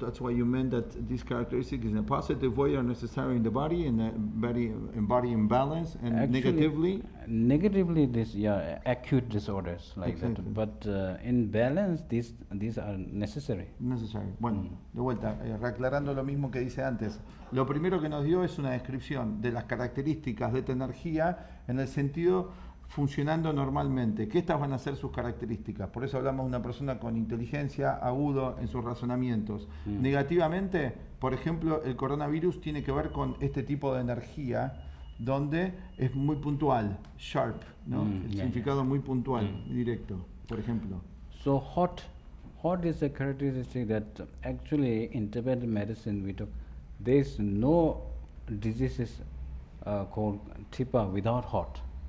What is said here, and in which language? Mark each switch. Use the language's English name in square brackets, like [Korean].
[English] That's why you meant that this characteristic is in a positive way are necessary in the body, and in body imbalance, and Actually, negatively this acute disorders like Exactly. that. But in balance, these are necessary. Necessary. [Spanish] Bueno, de vuelta, reaclarando lo mismo que dice antes. Lo primero que nos dio es una descripción de las características de esta energía en el sentido funcionando normalmente, que estas van a ser sus características. Por eso hablamos de una persona con inteligencia, agudo en sus razonamientos. Negativamente, por ejemplo, el coronavirus tiene que ver con este tipo de energía donde es muy puntual, sharp, ¿no? El significado muy puntual, directo, por ejemplo. [English] So hot is a characteristic that actually in Tibetan medicine we talk. There is no diseases called Tipa without hot.